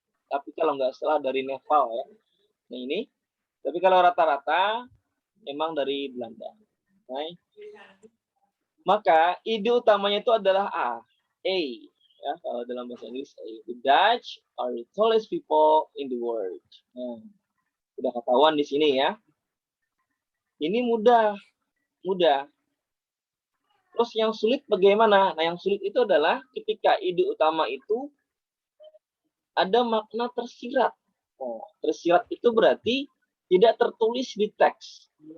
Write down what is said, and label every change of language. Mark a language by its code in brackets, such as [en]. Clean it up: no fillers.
[id] Tapi kalau nggak salah dari Nepal ya. Nah ini. Tapi kalau rata-rata memang dari Belanda. Nah, maka ide utamanya itu adalah A. Ya, kalau dalam bahasa Inggris A. [en] The Dutch are the tallest people in the world. [id] Nah, udah ketahuan di sini ya. Ini mudah. Terus yang sulit bagaimana? Nah, yang sulit itu adalah ketika ide utama itu ada makna tersirat. Oh, tersirat itu berarti tidak tertulis di teks.